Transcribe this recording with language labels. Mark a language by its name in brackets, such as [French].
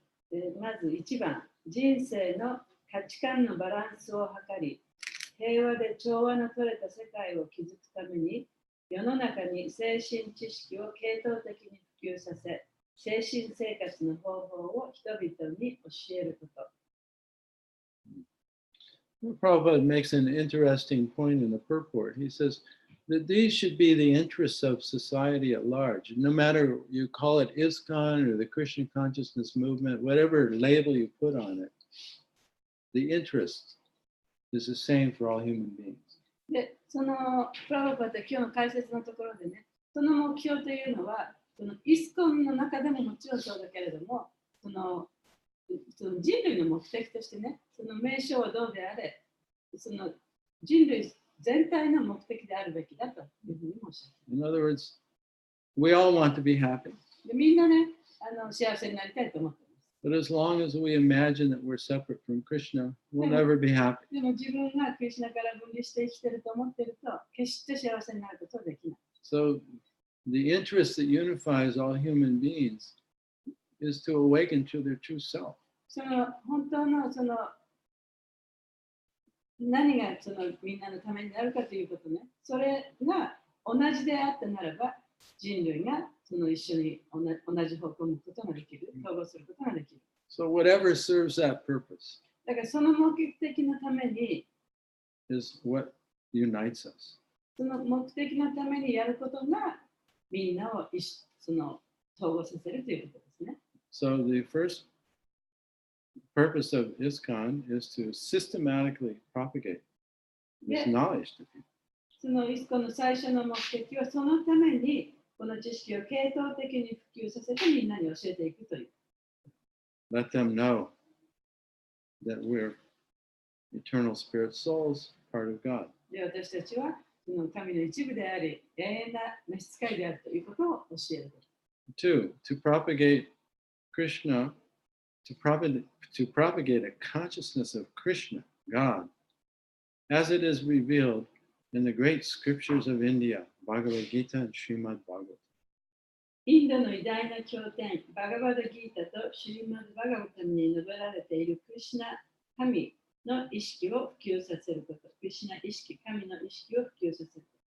[Japanese] でまず1番、人生の価値観のバランスを図り、平和で調和の取れた世界を築くために、世の中に精神知識を系統的に普及させ、精神生活の方法を人々に教えること。 [English] Prabhupada makes an interesting point in the purport. He says that these should be the interests of society at large. No matter you call it ISKCON or the Krishna consciousness movement, whatever label you put on it, the interest is the same for all human beings. [Japanese] で、そのプラバパって今日の解説のところでね、その目標というのは、そのイスコンの中でももちろんそうだけれども、その人類の目的としてね、その名称はどうであれ、その人類全体の目的であるべきだというふうにもおっしゃっています。 [English] In other words, we all want to be happy. [Japanese] でみんなね、幸せになりたいと思っています。 [English] But as long as we imagine that we're separate from Krishna, we'll never be happy. [Japanese] でも自分がクリシュナから分離して生きていると思っていると、決して幸せになることはできない。 [English] So the interest that unifies all human beings is to awaken to their true self. [Japanese] その本当のその何がそのみんなのためになるかということね、それが同じであったならば、人類がその一緒に同じ方向を向くことができる、統合することができる。 [English] So whatever serves that purpose [Japanese] だからその目的のために、 [English] is what unites us. [Japanese] その目的のためにやることがみんなをその統合させるということですね。 [English] So the first purpose of ISKCON is to systematically propagate this Yeah. knowledge to people. [Japanese] そのイスコの最初の目的はそのためにこの知識を系統的に普及させてみんなに教えていくという。 [English] Let them know that we're eternal spirit souls, part of God. [Japanese] で私たちはその神の一部であり、永遠な召使いであるということを教えること。 [English] Two, to propagate Krishna, to propagate a consciousness of Krishna, God, as it is revealed in the great scriptures of India, Bhagavad Gita and Srimad Bhagavatam. [Japanese] インドの偉大な経典、バガバダギータとシュリマド・バガバタムに述べられているクリシュナ神の意識を普及させること。クリシュナ意識、神の意識を普及させること。